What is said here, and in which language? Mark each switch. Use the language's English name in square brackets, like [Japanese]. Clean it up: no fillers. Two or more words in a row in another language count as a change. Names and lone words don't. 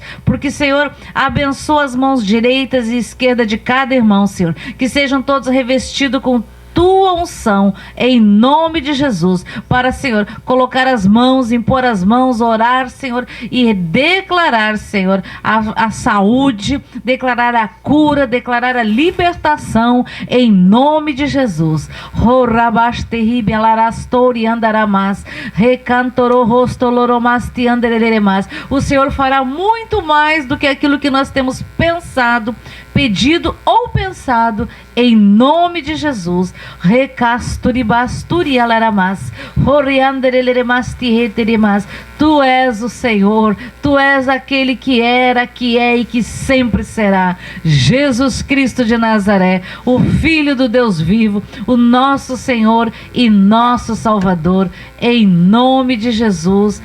[Portuguese] Porque, Senhor, abençoa as mãos direitas e esquerda de cada irmão, Senhor, que sejam todos revestidos com tua unção, em nome de Jesus, para, Senhor, colocar as mãos, impor as mãos, orar, Senhor, e declarar, Senhor, a saúde, declarar a cura, declarar a libertação, em nome de Jesus. O Senhor fará muito mais do que aquilo que nós temos pensado, pedido ou pensado, em nome de Jesus. Recasturibasturi alaramas, roriandereleremas. Tu és o Senhor, tu és aquele que era, que é e que sempre será. Jesus Cristo de Nazaré, o Filho do Deus vivo, o nosso Senhor e nosso Salvador, em nome de Jesus.